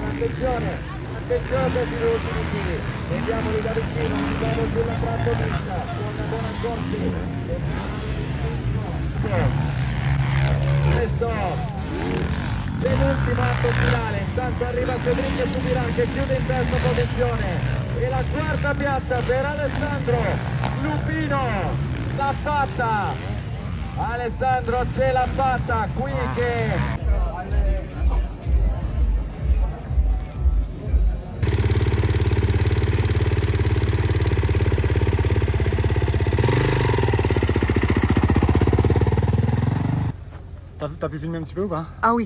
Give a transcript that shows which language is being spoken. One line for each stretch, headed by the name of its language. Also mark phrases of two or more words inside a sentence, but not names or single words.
Italian: Attenzione per gli ultimi giri, vediamoli da vicino, andiamo sulla trattonissa con Bonaccorsi questo è l'ultimo atto finale, intanto arriva Cedric Subiran che chiude in terza posizione e la quarta piazza per Alessandro Lupino. L'ha fatta Alessandro, ce l'ha fatta qui che
French: T'as pu filmer un petit peu ou pas? Ah oui.